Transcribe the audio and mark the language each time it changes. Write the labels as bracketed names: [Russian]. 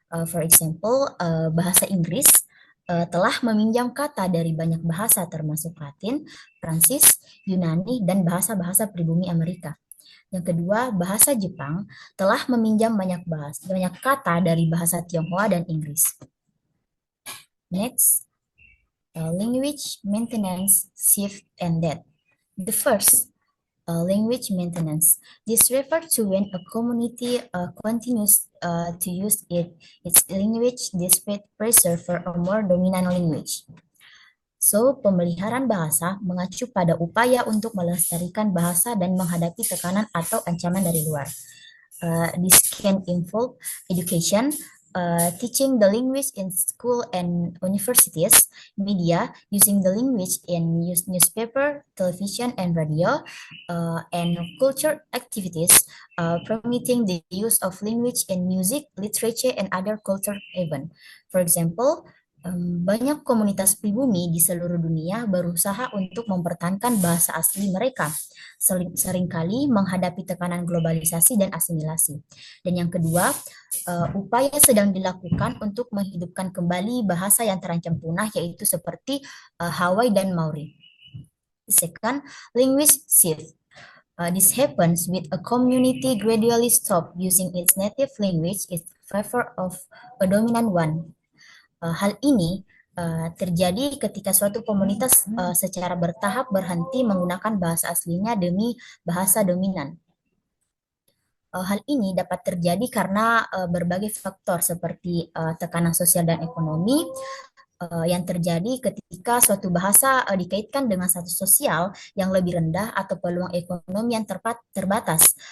[English] For example, [Indonesian] bahasa Inggris telah meminjam kata dari banyak bahasa termasuk Latin, Prancis, Yunani, dan bahasa-bahasa pribumi Amerika. Yang kedua, bahasa Jepang telah meminjam banyak kata dari bahasa Tionghoa dan Inggris. [English] Next, language maintenance, shift, and that. The first, language maintenance. This refers to when a community continues to use its language despite pressure for a more dominant language. [Indonesian] So, pemeliharaan bahasa mengacu pada upaya untuk melestarikan bahasa dan menghadapi tekanan atau ancaman dari luar. [English] This can involve education, teaching the language in school and universities, media, using the language in newspaper, television, and radio, and culture activities, promoting the use of language in music, literature, and other culture event. For example, [Indonesian] banyak komunitas pribumi di seluruh dunia berusaha untuk mempertahankan bahasa asli mereka, seringkali menghadapi tekanan globalisasi dan asimilasi. Dan yang kedua, upaya sedang dilakukan untuk menghidupkan kembali bahasa yang terancam punah, yaitu seperti Hawaii dan Maori. [English] Second, language shift. This happens with a community gradually stop using its native language in favor of a dominant one. [Indonesian] Hal ini terjadi ketika suatu komunitas secara bertahap berhenti menggunakan bahasa aslinya demi bahasa dominan. Hal ini dapat terjadi karena berbagai faktor seperti tekanan sosial dan ekonomi yang terjadi ketika suatu bahasa dikaitkan dengan status sosial yang lebih rendah atau peluang ekonomi yang terbatas.